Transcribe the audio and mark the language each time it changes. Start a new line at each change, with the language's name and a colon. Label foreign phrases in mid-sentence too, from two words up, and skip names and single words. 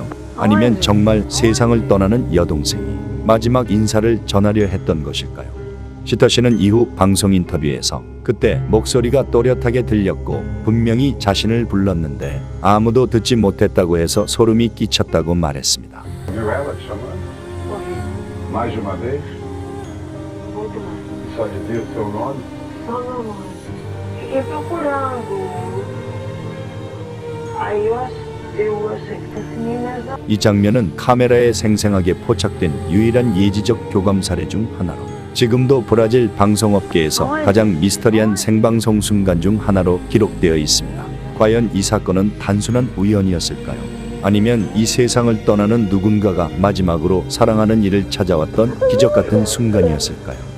Korean: 아니면 정말 세상을 떠나는 여동생이 마지막 인사를 전하려 했던 것일까요? 시터 씨는 이후 방송 인터뷰에서 그때 목소리가 또렷하게 들렸고 분명히 자신을 불렀는데 아무도 듣지 못했다고 해서 소름이 끼쳤다고 말했습니다.
Portuguese: Viu ela te chamando? Mais de uma vez? Só dizia o seu nome? Só meu nome. Fiquei procurando. Aí eu achei que fosse menina.
Korean: 이 장면은 카메라에 생생하게 포착된 유일한 예지적 교감 사례 중 하나로 지금도 브라질 방송업계에서 가장 미스터리한 생방송 순간 중 하나로 기록되어 있습니다. 과연 이 사건은 단순한 우연이었을까요? 아니면 이 세상을 떠나는 누군가가 마지막으로 사랑하는 이를 찾아왔던 기적 같은 순간이었을까요?